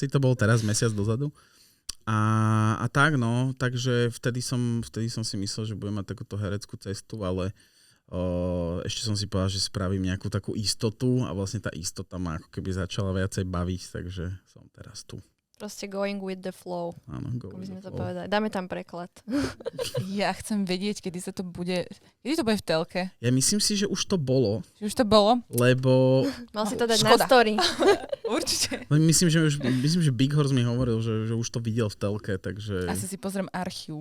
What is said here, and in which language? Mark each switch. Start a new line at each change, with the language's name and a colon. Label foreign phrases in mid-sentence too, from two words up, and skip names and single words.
Slovak: To bol teraz mesiac dozadu. A tak no, takže vtedy som si myslel, že budem mať takúto hereckú cestu, ale ešte som si povedal, že spravím nejakú takú istotu a vlastne tá istota ma ako keby začala viacej baviť, takže som teraz tu.
English: Proste going with the flow. Áno, go with the flow.
Slovak: Povedali. Dáme tam preklad. Ja chcem vedieť, kedy to bude v telke. Ja myslím si, že už to bolo. Už to bolo? Lebo... Mal si to dať na story. Určite. Myslím, že Big Horse mi hovoril, že už to videl v telke, takže... Asi si pozriem archív.